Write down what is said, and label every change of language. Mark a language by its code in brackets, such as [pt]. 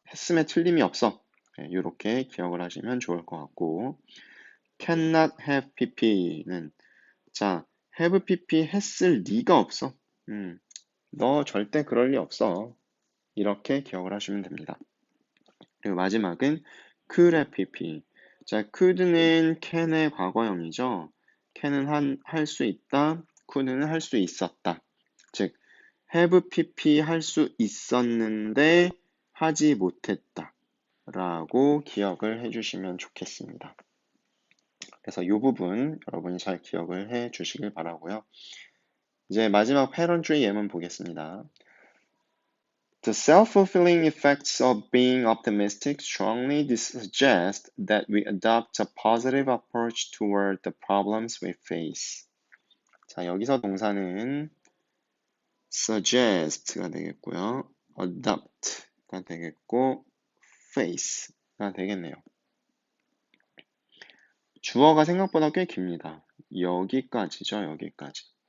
[ko] 했음에 틀림이 없어. 이렇게 기억을 하시면 좋을 것 같고, cannot have pp는 자, have pp 했을 리가 없어. 너 절대 그럴 리 없어. 이렇게 기억을 하시면 됩니다. 그리고 마지막은 [en] could have pp. [ko] 자, could는 can의 과거형이죠. can은 할 수 있다, could는 할 수 있었다. 즉, have pp 할 수 있었는데 하지 못했다. 라고 기억을 해주시면 좋겠습니다. 그래서 이 부분 여러분이 잘 기억을 해 주시길 바라고요. 이제 마지막 패런트리 예문 보겠습니다. [en] The self-fulfilling effects of being optimistic strongly suggest that we adopt a positive approach toward the problems we face. [ko] 자, 여기서 동사는 suggest가 되겠고요. adopt가 되겠고 face가 되겠네요. 주어가 생각보다 꽤 깁니다. 여기까지죠, 여기까지.